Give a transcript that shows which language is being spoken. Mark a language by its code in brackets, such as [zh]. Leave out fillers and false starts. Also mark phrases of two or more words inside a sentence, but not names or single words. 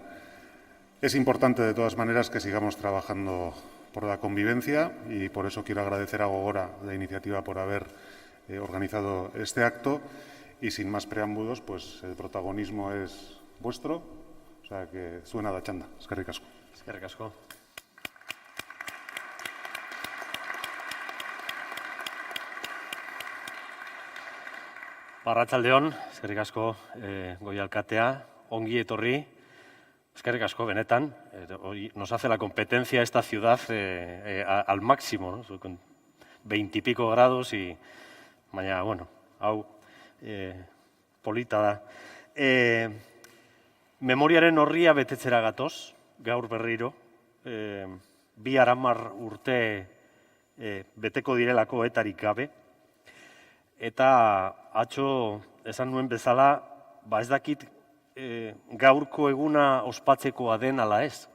[es] Es importante, de todas maneras, que sigamos trabajando por la convivencia y por eso quiero agradecer a Gogora la iniciativa por haber organizado este acto y sin más preámbulos, pues el protagonismo es vuestro, o sea que suena la chanda. [eu] Eskerrik asko. Eskerrik asko. Arratsaldeon, eskerrik asko Goi alkatea, ongi etorri. Eskerrik asko, benetan, [es] hoy nos hace la competencia esta ciudad al máximo, ¿no? Con 20 y pico grados y mañana, [eu] hau polita da. Memoriaren horria betetzera gatoz, gaur berriro, 20 urte beteko direlako etarik gabe, eta atzo esan nuen bezala, ez dakit gaurko eguna ospatzekoa den ala ez.